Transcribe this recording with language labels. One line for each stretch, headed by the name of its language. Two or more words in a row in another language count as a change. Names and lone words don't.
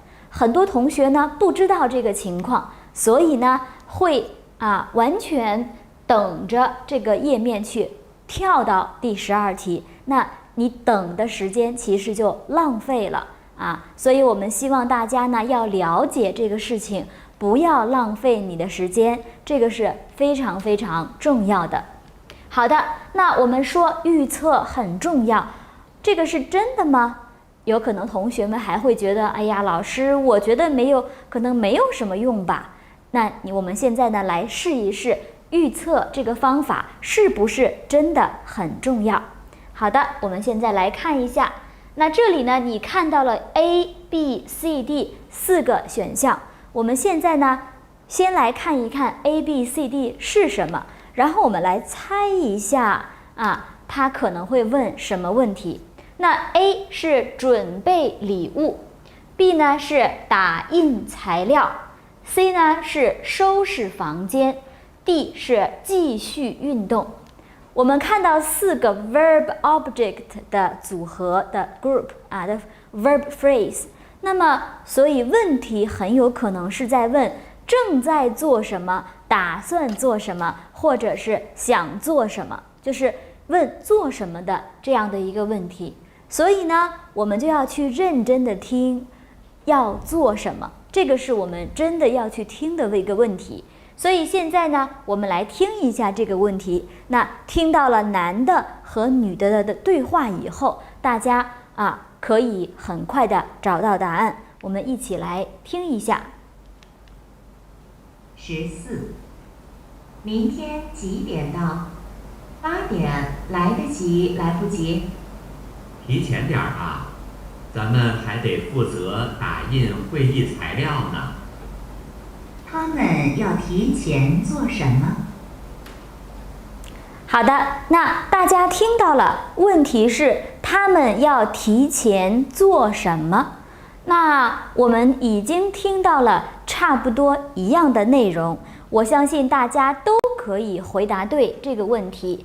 Chinese: 很多同學呢不知道這個情況，所以呢會完全等着這個頁面去跳到第12題，那你等的時間其實就浪費了所以我們希望大家呢要了解這個事情，不要浪費你的時間，這個是非常非常重要的。好的，那我們說預測很重要，這個是真的嗎？有可能同學們還會覺得，哎呀，老師，我覺得可能沒有什麼用吧。那我們現在呢來試一試預測這個方法是不是真的很重要。好的，我們現在來看一下。那這裡呢，你看到了 A、B、C、D 4個選項。我們現在呢，先來看一看 A、B、C、D 是什麼，然後我們來猜一下他可能會問什麼問題。那 A 是準備禮物， B 呢是打印材料， C 呢是收拾房間， D 是繼續運動。我們看到4個
English: verb object
Chinese: 的組合的 group的
English: verb phrase，
Chinese: 那麼所以問題很有可能是在問正在做什麼，打算做什麼，或者是想做什麼，就是問做什麼的這樣的一個問題。所以呢，我們就要去認真的聽要做什麼，這個是我們真的要去聽的一個問題。所以現在呢，我們來聽一下這個問題。那聽到了男的和女的的對話以後，大家可以很快的找到答案。我們一起來聽一下。 14，明天幾點到？8點，來得及來不及？提前點吧，咱們還得負責打印會議材料呢。他們要提前做什麼？好的，那大家聽到了，問題是他們要提前做什麼？那我們已經聽到了差不多一樣的內容，我相信大家都可以回答对这個問題。